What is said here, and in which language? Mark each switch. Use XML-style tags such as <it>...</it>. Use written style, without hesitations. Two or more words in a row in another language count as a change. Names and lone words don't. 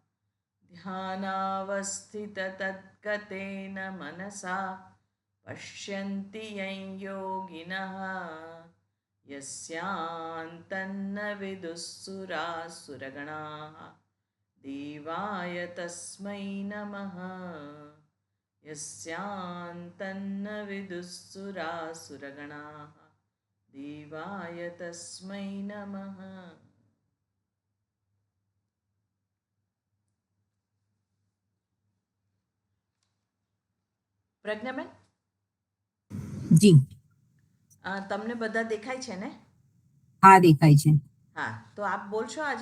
<sa>ध्यानावस्थिततद्गतेन मनसा पश्यन्ति यं योगिनः यस्यान्तन्न विदुःसुरासुरगणाः देवाय तस्मै नमः यस्यान्तन्न विदुःसुरासुरगणाः देवाय तस्मै नमः।</sa> <gu>પ્રજ્ઞાબેન જી તમને બધા દેખાય છે ને? હા દેખાય છે. હા, તો આપ બોલશો આજે?</gu>